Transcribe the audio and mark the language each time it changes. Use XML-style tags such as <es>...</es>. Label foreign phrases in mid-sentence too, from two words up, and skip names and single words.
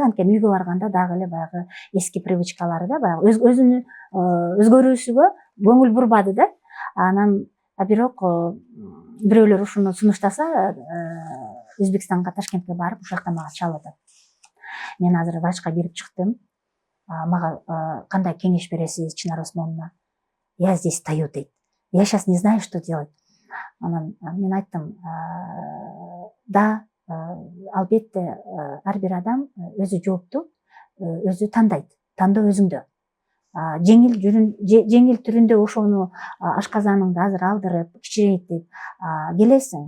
<ky>Анткени үйгө барганда дагы эле баягы эски привычкалары да, баягы өзүнүн өзгөрүүсүгө көңүл бурбады да. Анан бирок бирөөлөр ушуну сунуштаса, Өзбекстанга, Ташкентке барып, ушул жакта мага чалды. Мен азыр врачка кирип чыктым. Мага кандай кеңеш бересиз, Чынар Осмоновна?</ky> <ru>Я здесь стою дейт. Я сейчас не знаю, что делать.</ru> <ky>Анан мен айттым, да, албетте ар бир адам өзү жоопту, өзү тандайт. Тандоо өзүңдө. Жеңил түрүндө ошону ашказаныңды азыр алдырып, кичирейтип келесиң.</ky>